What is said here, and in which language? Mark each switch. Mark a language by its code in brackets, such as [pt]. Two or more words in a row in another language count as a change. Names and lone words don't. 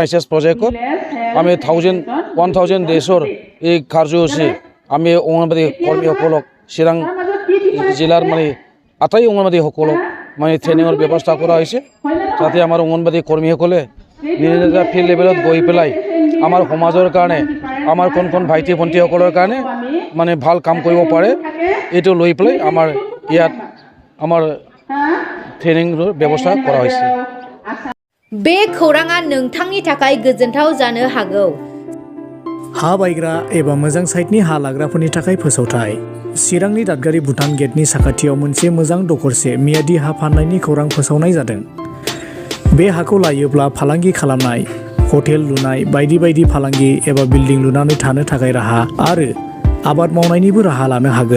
[as] ICS প্ৰজেক্টত আমি 1000 ডেইজৰ এই কাৰ্যসূচী আমি অংগনবাদী কৰ্মীসকলক চিৰাং জিলাৰ আটাই অংগনবাদীসকলক ট্ৰেইনিঙৰ ব্যৱস্থা কৰা হৈছে যাতে আমাৰ অংগনবাদী কৰ্মীসকলে নিজা [en] field level [as] গৈ পেলাই আমাৰ সমাজৰ কাৰণে আমাৰ কোন ভাইটি ভণ্টিসকলৰ কাৰণে ভাল কাম কৰিব পাৰে এইটো লৈ পেলাই আমাৰ ইয়াত আমাৰ ট্ৰেইনিংৰ ব্যৱস্থা কৰা হৈছে। [brx] बे खौराङा नोंथांनि थाखाय गोजोनथाव जानो हागौ। हा बायग्रा एबा मोजां साइटनि हा लाग्राफोरनि थाखाय फोसावथाय। चिरांनि दादगारि भुटान गेटनि साखाथियाव मोनसे मोजां दखरसे मियादि हा फाननायनि खौरां फोसावनाय जादों। बे हाखौ लायोब्ला फालांगि खालामनाय, हटेल लुनाय, बायदि फालांगि एबा बिल्डिं लुनानै थानो थाखाय राहा आरो आबाद मावनायनिबो राहा लानो हागोन।